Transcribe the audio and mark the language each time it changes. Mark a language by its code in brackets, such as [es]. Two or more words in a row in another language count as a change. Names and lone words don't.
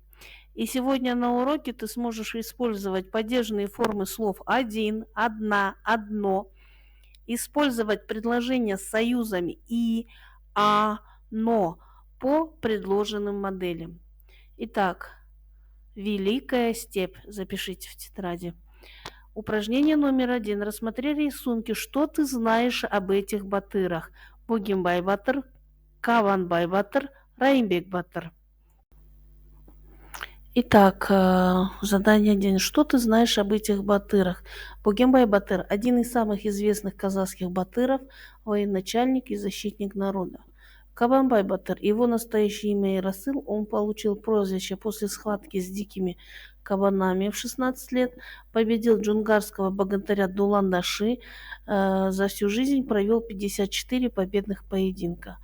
[ru] И сегодня на уроке ты сможешь использовать падежные формы слов один, одна, одно, использовать предложения с союзами и, но по предложенным моделям. Итак, Великая степь. Запишите в тетради. Упражнение номер 1. Рассмотри рисунки. Что ты знаешь об этих батырах? Бугимбай батыр, Кабанбай батыр, Райымбек батыр. Итак, задание 1. Что ты знаешь об этих батырах? Бугимбай батыр – один из самых известных казахских батыров, военачальник и защитник народа. Кабанбай батыр – его настоящее имя Ярасыл, он получил прозвище после схватки с дикими кабанами в 16 лет, победил джунгарского богатыря Дулан-Даши, за всю жизнь провел 54 победных поединка.